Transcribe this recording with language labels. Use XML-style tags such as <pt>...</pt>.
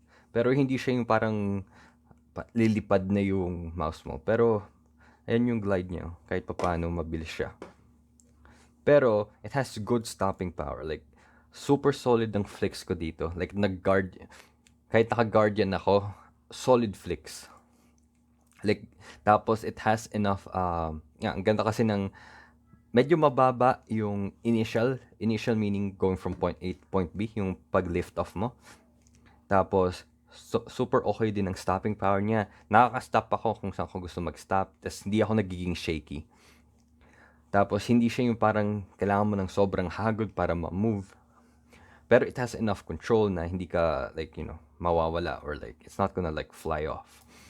<tl>Pero hindi siya yung parang lilipad na yung mouse mo. Pero, ayan yung glide niya. Kahit paano, mabilis siya. Pero,</tl> <en>it has good stopping power.</en> <tl>Like, super solid ng flicks ko dito. Like, kahit naka-guardian ako, solid flicks. Like, tapos,</tl> <en>it has enough,</en> <tl>ang ganda kasi ng, medyo mababa yung initial meaning</tl> <en>going from point A to point B,</en> <tl>yung pag-lift off mo. Tapos, super okay din ang stopping power niya. Nakaka-stop ako kung saan ko gusto mag-stop. Tapos, hindi ako nagiging shaky. Tapos, hindi siya yung parang kailangan mo ng sobrang hagod para ma-move. Pero</tl> <en>it has enough control</en> <tl>na hindi ka,</tl> <en>like, you know,</en> <tl>mawawala</tl> <en>or like, it's not gonna like fly off.</en>